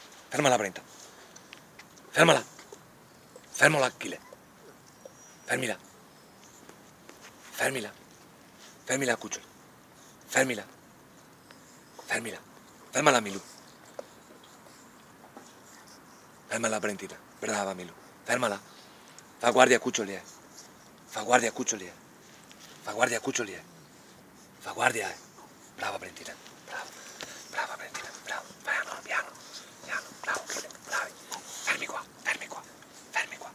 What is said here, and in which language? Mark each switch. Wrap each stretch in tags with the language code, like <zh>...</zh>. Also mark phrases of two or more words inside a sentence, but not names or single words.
<it>Fermala, Brenta. Fermala. Fermala, Achille. Fermila. Fermila. Fermila, cucciolo. Fermila. Fermila. Fermala, Milu. Fermala, Brentina. Brava, Milu. Fermala. Fa guardia a cuccioli, Fa guardia a cuccioli, Fa guardia a cuccioli, Fa guardia, Brava, Brentina. Brava. Brava, Brentina. Brava. Piano, piano. Piano. Bravo, Achille. Bravi. Fermi qua. Fermi qua. Fermi qua.</it>